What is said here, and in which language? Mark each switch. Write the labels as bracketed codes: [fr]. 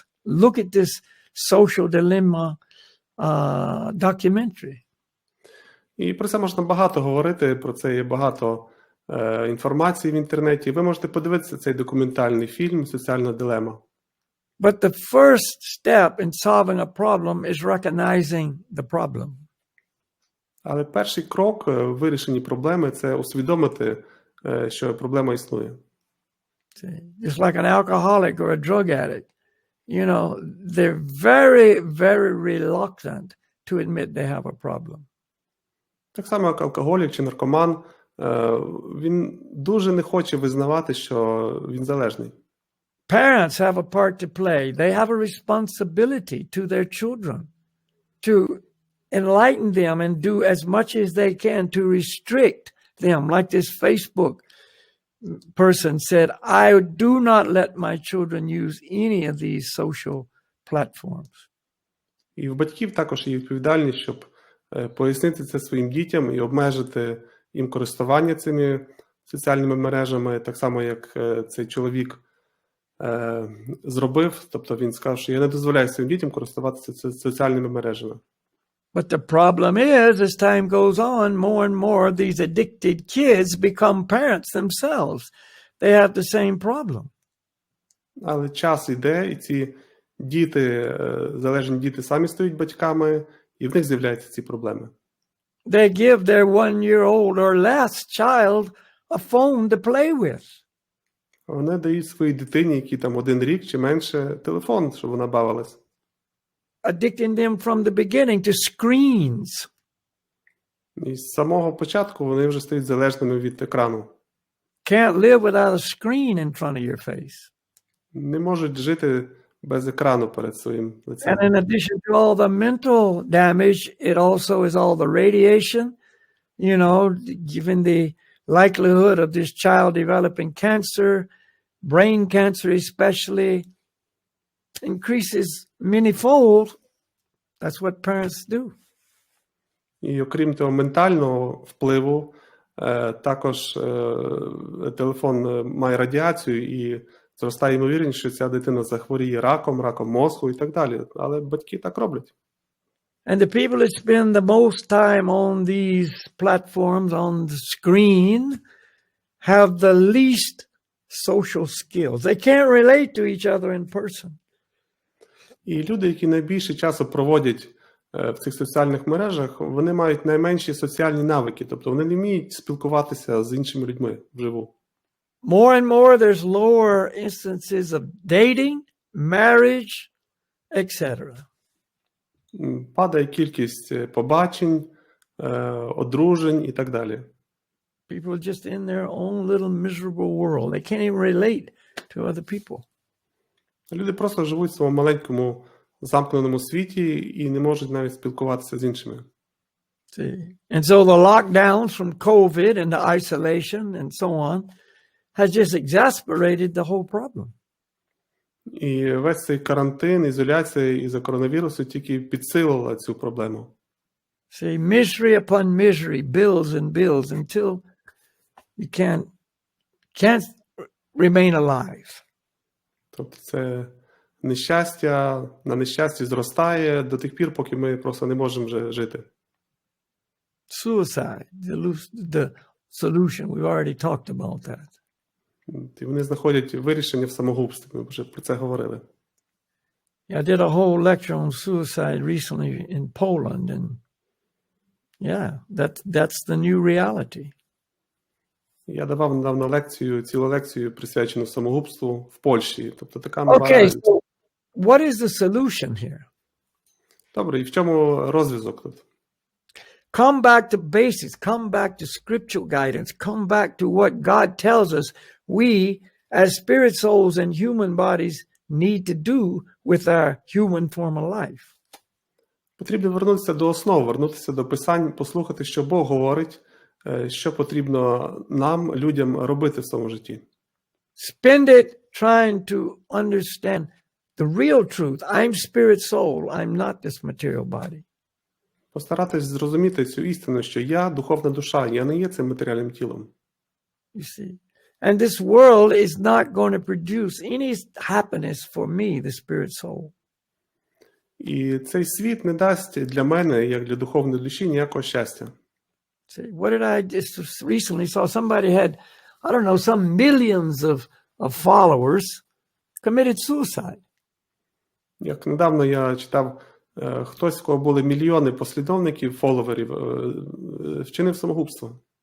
[en] Look at this social dilemma documentary. [uk] І про це можна багато говорити, про це є багато інформації в інтернеті. Ви можете подивитися цей документальний фільм «Соціальна дилема». [en] But the first step in solving a problem is recognizing the problem. [uk] Але перший крок в вирішенні проблеми – це усвідомити, що проблема існує. [en] Just like an alcoholic or a drug addict, they're very, very reluctant to admit they have a problem. [uk] Так само, як алкоголік чи наркоман, він дуже не хоче визнавати, що він залежний. [en] Parents have a part to play. They have a responsibility to their children to enlighten them and do as much as they can to restrict them. Like this Facebook person said, I do not let my children use any of these social platforms. [uk] І в батьків також є відповідальність, щоб пояснити це своїм дітям і обмежити їм користування цими соціальними мережами, так само, як цей чоловік зробив. Тобто він сказав, що я не дозволяю своїм дітям користуватися соціальними мережами. [en] But the problem is, as time goes on, more and more these addicted kids become parents themselves. They have the same problem. [uk] Але час іде, і ці діти, залежні діти самі стають батьками, і в них з'являються ці проблеми. [en] They give their 1-year-old or less child a phone to play with. [uk] Вони дають своїй дитині, якій там 1 рік чи менше, телефон, щоб вона бавилась. [en] Addicting them from the beginning to screens. [uk] І з самого початку вони вже стають залежними від екрану. [en] Can't live without a screen in front of your face. [uk] Не можуть жити без екрану перед своїм лицем. [en] And in addition to all the mental damage, it also is all the radiation, given the likelihood of this child developing cancer, brain cancer especially, increases manyfold. That's what parents do. [uk] І окрім того ментального впливу, також телефон має радіацію і зростає ймовірність, що ця дитина захворіє раком мозку і так далі. Але батьки так роблять. [en] And the people that spend the most time on these platforms, on the screen, have the least social skills. They can't relate to each other in person. [uk] І люди, які найбільше часу проводять в цих соціальних мережах, вони мають найменші соціальні навики, тобто вони не вміють спілкуватися з іншими людьми вживу. [en] more and more there's lower instances of dating, marriage, etc. [uk] Падає кількість побачень, одружень і так далі. [en] People are just in their own little miserable world. They can't even relate to other people. [uk] Люди просто живуть в своєму маленькому замкненому світі і не можуть навіть спілкуватися з іншими. [en] See? And so the lockdowns from COVID and the isolation and so on has just exacerbated the whole problem. [uk] І весь цей карантин, ізоляція із-за коронавірусу тільки підсилила цю проблему. [en] See, misery upon misery builds and builds until you can't remain alive. [uk] Тобто це нещастя на нещасті зростає до тих пір, поки ми просто не можемо вже жити. [en] Suicide, the solution. We've already talked about that. [uk] І вони знаходять вирішення в самогубстві. Ми вже про це говорили. [en] I did a whole lecture on suicide recently in Poland, and yeah, that's the new reality. [uk] Я давав недавно цілу лекцію, присвячену самогубству в Польщі. Тобто така нова [en] Okay, so what is the solution here? [uk] Добре, і в чому розв'язок тут? [en] Come back to basics, come back to scriptural guidance, come back to what God tells us we, as spirit souls and human bodies, need to do with our human form of life. [uk] Потрібно вернутися до основ, вернутися до писань, послухати, що Бог говорить, що потрібно нам, людям, робити в своєму житті. [en] Spend it trying to understand the real truth. I'm spirit soul, I'm not this material body. [uk] Постаратись зрозуміти цю істину, що я духовна душа, я не є цим матеріальним тілом. [en] You see? And this world is not going to produce any happiness for me, the spirit soul. [uk] І цей світ не дасть для мене, як для духовної душі, ніякого щастя. [en] See, what did I just recently saw? Somebody had, I don't know, some millions of followers committed suicide. [uk] Як недавно я читав, хтось, в кого були мільйони послідовників, фоловерів, вчинив самогубство.